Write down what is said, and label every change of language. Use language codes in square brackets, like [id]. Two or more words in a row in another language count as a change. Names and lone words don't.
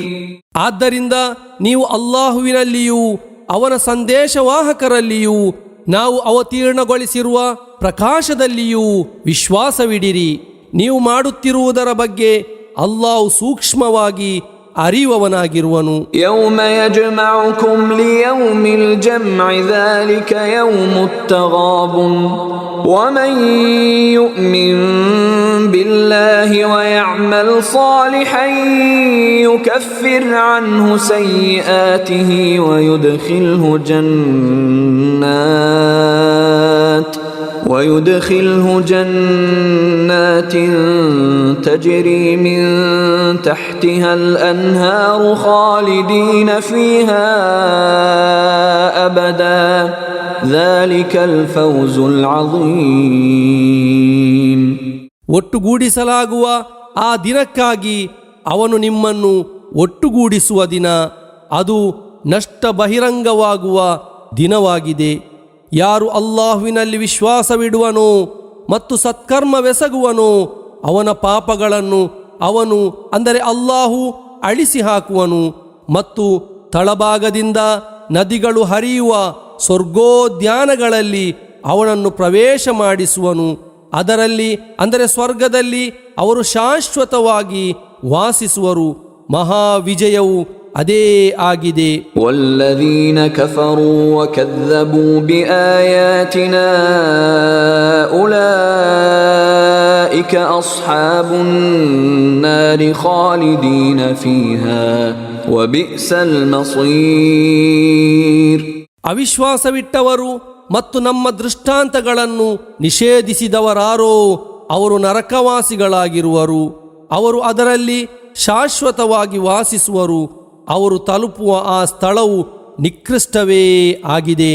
[kn] ಆದ್ದರಿಂದ ನೀವು ಅಲ್ಲಾಹುವಿನಲ್ಲಿಯೂ ಅವನ ಸಂದೇಶವಾಹಕರಲ್ಲಿಯೂ ನಾವು ಅವತೀರ್ಣಗೊಳಿಸಿರುವ ಪ್ರಕಾಶದಲ್ಲಿಯೂ ವಿಶ್ವಾಸವಿಡಿರಿ. ನೀವು ಮಾಡುತ್ತಿರುವುದರ ಬಗ್ಗೆ ಅಲ್ಲಾಹು ಸೂಕ್ಷ್ಮವಾಗಿ ಅರಿಯುವವನಾಗಿರುವನು. [ar] يوم يجمعكم ليوم الجمع ذلك يوم التغابن ومن يؤمن بالله ويعمل صالحا يكفر عنه سيئاته ويدخله جنات تجري من تحتها الأنهار خالدين فيها أبدا ذلك الفوز العظيم. [kn] ಒಟ್ಟುಗೂಡಿಸಲಾಗುವ ಆ ದಿನಕ್ಕಾಗಿ ಅವನು ನಿಮ್ಮನ್ನು ಒಟ್ಟುಗೂಡಿಸುವ ದಿನ, ಅದು ನಷ್ಟ ಬಹಿರಂಗವಾಗುವ ದಿನವಾಗಿದೆ. ಯಾರು ಅಲ್ಲಾಹುವಿನಲ್ಲಿ ವಿಶ್ವಾಸವಿಡುವನೋ ಮತ್ತು ಸತ್ಕರ್ಮವೆಸಗುವನೋ ಅವನ ಪಾಪಗಳನ್ನು ಅವನು ಅಂದರೆ ಅಲ್ಲಾಹು ಅಳಿಸಿ ಹಾಕುವನು ಮತ್ತು ತಳಭಾಗದಿಂದ ನದಿಗಳು ಹರಿಯುವ ಸ್ವರ್ಗೋದ್ಯಾನಗಳಲ್ಲಿ ಅವನನ್ನು ಪ್ರವೇಶ ಮಾಡಿಸುವನು. ಅದರಲ್ಲಿ ಅಂದರೆ ಸ್ವರ್ಗದಲ್ಲಿ ಅವರು ಶಾಶ್ವತವಾಗಿ ವಾಸಿಸುವರು. ಮಹಾವಿಜಯವು ಅದೇ ಆಗಿದೆ. [ar] والذين كفروا وكذبوا بآياتنا أولئك أصحاب النار خالدين فيها وبئس المصير. [kn] ಅವಿಶ್ವಾಸವಿಟ್ಟವರು ಮತ್ತು ನಮ್ಮ ದೃಷ್ಟಾಂತಗಳನ್ನು ನಿಷೇಧಿಸಿದವರಾರೋ ಅವರು ನರಕವಾಸಿಗಳಾಗಿರುವರು. ಅವರು ಅದರಲ್ಲಿ ಶಾಶ್ವತವಾಗಿ ವಾಸಿಸುವರು. ಅವರು ತಲುಪುವ ಆ ಸ್ಥಳವು ನಿಕೃಷ್ಟವೇ ಆಗಿದೆ.